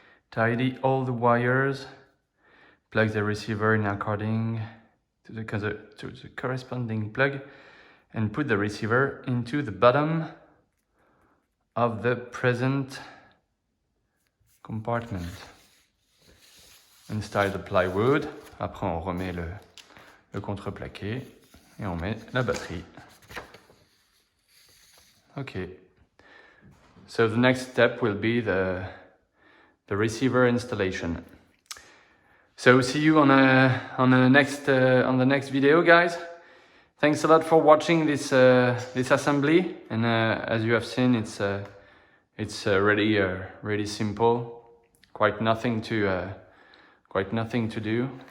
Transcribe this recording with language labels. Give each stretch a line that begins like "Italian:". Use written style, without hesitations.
English: Tidy all the wires. Plug the receiver in according to the corresponding plug and put the receiver into the bottom of the present compartment. Install the plywood.
French: Après on remet le contreplaqué et on met la batterie.
English: Okay. So the next step will be the receiver installation. So see you on the next video, guys. Thanks a lot for watching this assembly, and as you have seen, it's really simple, quite nothing to do.